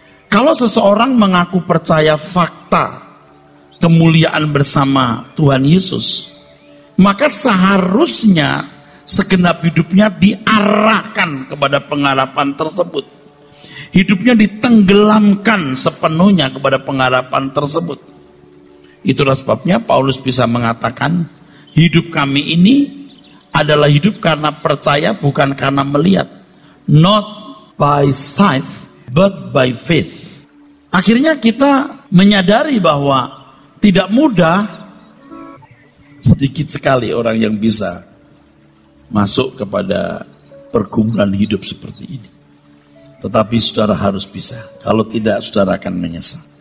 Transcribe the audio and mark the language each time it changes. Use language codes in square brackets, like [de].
[id] Kalau seseorang mengaku percaya fakta kemuliaan bersama Tuhan Yesus, maka seharusnya segenap hidupnya diarahkan kepada pengharapan tersebut. Hidupnya ditenggelamkan sepenuhnya kepada pengharapan tersebut. Itulah sebabnya Paulus bisa mengatakan, hidup kami ini adalah hidup karena percaya, bukan karena melihat. [en] Not by sight, but by faith. [id] Akhirnya kita menyadari bahwa tidak mudah, sedikit sekali orang yang bisa masuk kepada pergumulan hidup seperti ini. Tetapi saudara harus bisa. Kalau tidak, saudara akan menyesal.